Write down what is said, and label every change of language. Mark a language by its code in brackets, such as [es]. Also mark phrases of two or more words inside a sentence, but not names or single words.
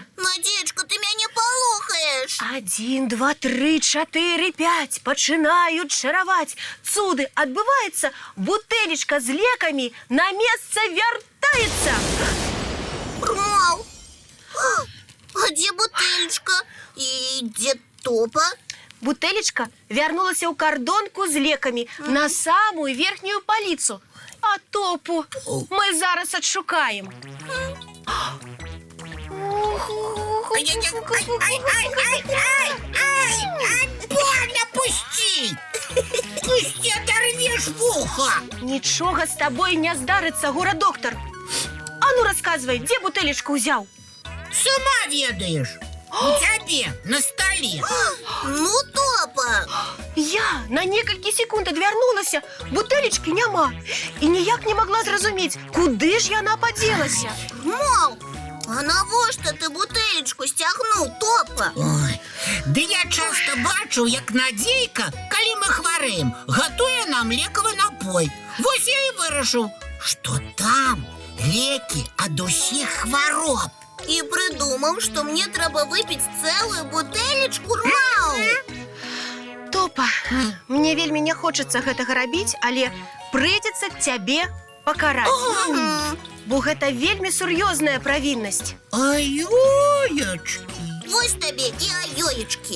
[ru] Надеечка, ты меня полохаешь. [be] 1, 2, 3, 4, 5 пачынаюць чараваць. Цуды адбываецца, бутэлечка з лекамі на месца вяртаецца. [ru] Рмау, а где бутылечка? И где Топа? [be] Бутэлечка вярнулася ў кардонку з лекамі на самую верхнюю паліцу. А Топу мы зараз адшукаем. [ru] Больно, пусти! Пусти, оторвешь в ухо! [be] Нічога з табой не здарыцца, гора-доктар. А ну расказвай, дзе бутэлечку ўзяў? Сама ведаешь. У тебе на столе. Ну, Топа! Я на некалькі секунд адвярнулася, бутэлечкі няма. І ніяк не магла зразумець, куды ж яна падзелася. Мау, а навошта ты бутылечку стягнуў, Топа? Ой, да я часто бачу, як Надзейка, калі мы хварэем, гатуе нам лекавы напой. Вось я і вырашыў, што там лекі ад усіх хвароб. [ru] И придумал, что мне треба выпить целую бутылечку, Рмау. [be] Топа, мне вельмі не хочацца гэтага рабіць, але прыйдзецца цябе пакараць. Бо гэта вельмі сур'ёзная правіннасць. Ай-ой-очки. Вось табе и аёечки.